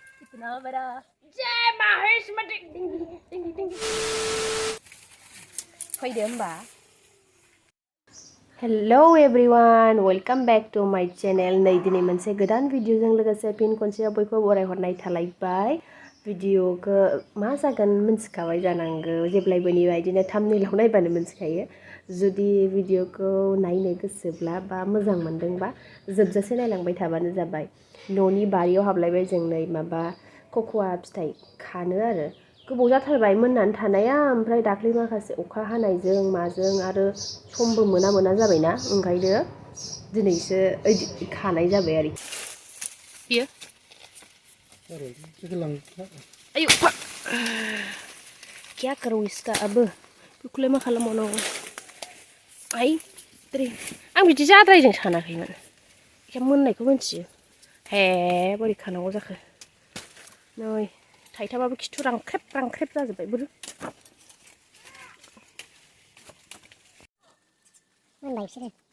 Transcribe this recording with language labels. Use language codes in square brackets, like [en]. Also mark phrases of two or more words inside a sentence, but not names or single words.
[en] Hello everyone, welcome back to my channel. [brx] नै दिनै मोनसे गोदान भिडिअजों लोगोसे फिन खनसे बयखौ बरायहरनाय थालायबाय। भिडिअखौ मा जागोन मिन्थिखाबाय जानांगौ, जेब्लायबोनि बायदिनो थाम्बनेइलाव नायबानो मिन्थिखायो। जुदि भिडिअखौ नायनो गोसोब्ला बा मोजां मोनदोंबा जोबजासे नायलांबाय थाबानो जाबाय। न'नि बारियाव हाबलायबाय जों नै माबा कक'आ फिथाइ खानो आरो गोबाव जाथारबाय मोननानै थानाया, ओमफ्राय दाख्लै माखासे अखा हानायजों माजों आरो समबो मोना जाबायना, ओंखायनो दिनैसो खानाय जाबाय आरो बियो। [hi] आयु क्या करो इसका अब, [brx] बेखौलाय मा खालामबावनांगौ। आइ आं बिदि जाद्रायजों सानाखैमोन, एखे मोननायखौ मिन्थियो। हे बोरै खानांगौ जाखो। नै थाइथाबाबो खिथु रांख्रेब जाजोब्बाय। बोरो मोनबाय बिसोरो।